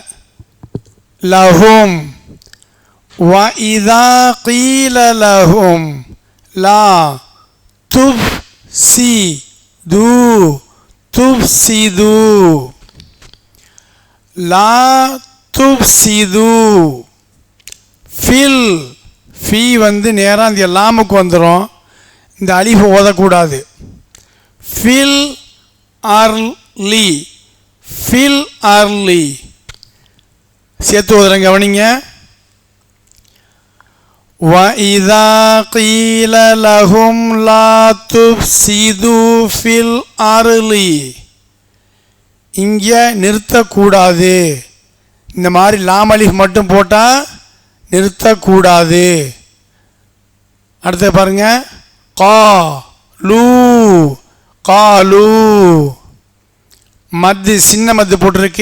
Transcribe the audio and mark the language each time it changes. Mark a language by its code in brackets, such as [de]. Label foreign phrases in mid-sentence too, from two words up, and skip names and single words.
[ar] لهم وإذا قيل لهم لا تفسدوا تفسدوا لا تفسدوا فِل في [ta] நேராக இந்த லாமுக்கு வந்துடும். இந்த அலிஃபை ஓதக்கூடாது. [ar] في الأرض في الأرض [ta] சேர்த்து ஓதுறேன். கவனிங்க. [ar] وَإِذَا قِيلَ لَهُمْ لَا تُفْسِدُوا فِي الْأَرْضِ [ta] இங்கே நிறுத்தக்கூடாது. இந்த மாதிரி [ar] لام ألف [ta] மட்டும் போட்டால் நிறுத்தக்கூடாது. அடுத்து பாருங்க. காலு மத்து சின்ன மத்து போட்டிருக்கு.